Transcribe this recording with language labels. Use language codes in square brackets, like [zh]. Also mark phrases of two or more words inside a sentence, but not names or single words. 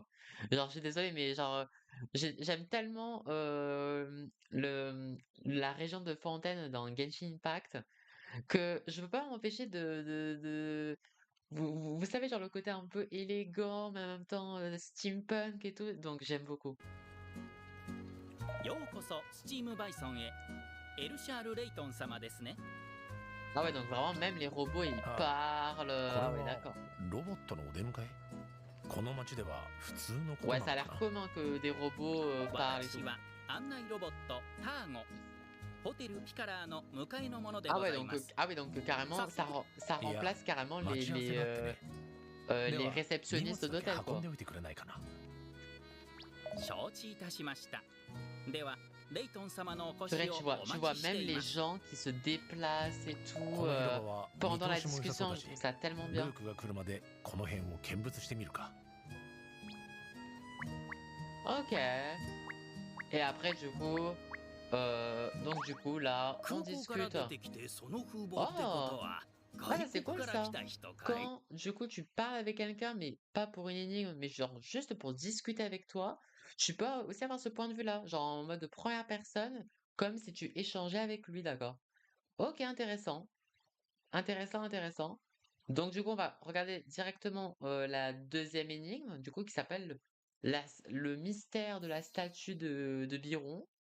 [fr] Genre, je suis désolé, mais genre, j'aime tellement la région de Fontaine dans Genshin Impact que je peux pas m'empêcher vous savez, genre le côté un peu élégant, mais en même temps steampunk et tout, donc j'aime beaucoup. [ja] ようこそスチームバイソンへ。エルシャール・レイトン様ですね。 [fr] Ah ouais, donc vraiment, même les robots, ils Ah. parlent. [ja] これ [fr] Ah ouais, [ja] は [fr] d'accord. [ja] ロボットのお出迎え？この町では普通のこと [fr] Ouais, [ja] なの [fr] ça a [ja] か [fr] l'air [ja] な？ [fr] commun que des robots parlent et tout. [ja] 私は案内ロボットターゴ。ホテルピカラーの向かいのもので [fr] Ah [ja] ご [fr] ouais, [ja] ざい [fr] donc, [ja] ます。 [fr] ah oui, donc carrément, ça Yeah. remplace carrément [ja] 待ち合わせがあってね。で [fr] les [ja] は荷物 [fr] réceptionnistes [ja] だけ [fr] d'hôtel, [ja] 運 [fr] quoi. [ja] んでおいてくれないかな？承知いたしました。ではレイトン様のお越 [fr] C'est [ja] し [fr] vrai, [ja] を [fr] tu [ja] お [fr] vois, tu [ja] 待 [fr] vois [ja] ちして [fr] même [ja] い [fr] les [ja] ます。 [fr] gens qui se déplacent et [ja] こ [fr] tout [ja] の広場は見 [fr] pendant [ja] 通 [fr] la [ja] しも良さ [fr] discussion, [ja] そうだ [fr] je [ja] し、 [fr] trouve ça tellement [ja] ル [fr] bien. [ja] ークが来るまでこの辺を見物してみるか。 [fr] Ok. Et après, du coup, donc du coup, là, on [ja] 空港から [fr] discute. [ja] 出てきてその風貌ってことは [fr] Ah, [ja] 外 [fr] c'est [ja] 国 [fr] cool [ja] から来 [fr] ça. [ja] た人かい？ [fr] Quand, du coup, tu parles avec quelqu'un, mais pas pour une énigme, mais genre juste pour discuter avec toi, tu peux aussi avoir ce point de vue-là, genre en mode première personne, comme si tu échangeais avec lui, d'accord? Ok, intéressant. Intéressant, intéressant. Donc, du coup, on va regarder directement la deuxième énigme, du coup, qui s'appelle le mystère de la statue de Biron.